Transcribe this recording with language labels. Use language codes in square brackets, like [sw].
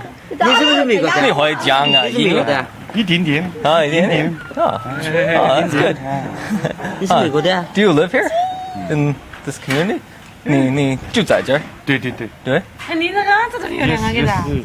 [zh] 你是不是美国的？你会讲啊？英文的？一点点。啊，一点点。 [en] That's good. [zh] 你是美国的 [en] ？Do you live here in this community? [zh] 你就在这儿？对。哎，你那个这么漂亮啊，给他。